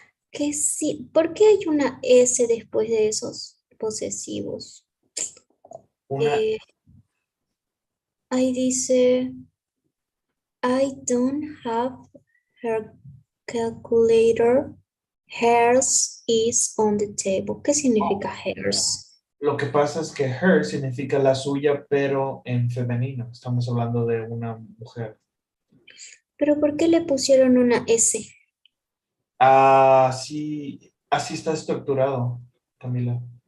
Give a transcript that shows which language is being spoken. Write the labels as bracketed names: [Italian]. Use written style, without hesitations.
[Spanish] Que sí, ¿por qué hay una S después de esos posesivos? Una, Ahí dice, [English] I don't have her calculator. Hers is on the table. [Spanish] ¿Qué significa hers? lo que pasa es que her significa la suya, pero en femenino. Estamos hablando de una mujer. ¿Pero por qué le pusieron una S? Así está estructurado, Camila.